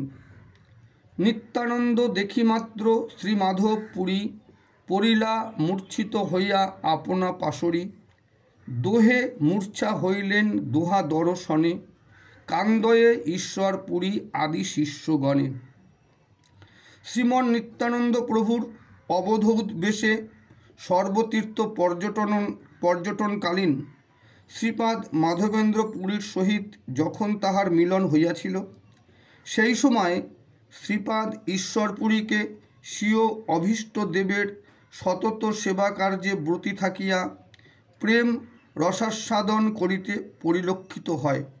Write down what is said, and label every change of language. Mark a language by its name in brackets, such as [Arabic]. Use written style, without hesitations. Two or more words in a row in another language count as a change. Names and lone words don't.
[Bangla] নিত্যানন্দ দেখিমাত্র শ্রী মাধব পুরী পরিলা মূর্ছিত হইয়া আপনা পাশরী দোহে মূর্ছা হইলেন দোহা দর্শনে কান্দয়ে ঈশ্বর পুরী আদি শিষ্যগণে। শ্রীমন নিত্যানন্দ প্রভুর অবধূত বেশে সর্বতীর্থ পর্যটনকালীন শ্রীপাদ মাধবেন্দ্র পুরীর সহিত যখন তাহার মিলন হইয়াছিল, সেই সময় শ্রীপাদ ঈশ্বরপুরীকে স্বীয় অভীষ্ট দেবের সতত সেবা কার্যে ব্রতী থাকিয়া প্রেম রসাস্বাদন করিতে পরিলক্ষিত হয়।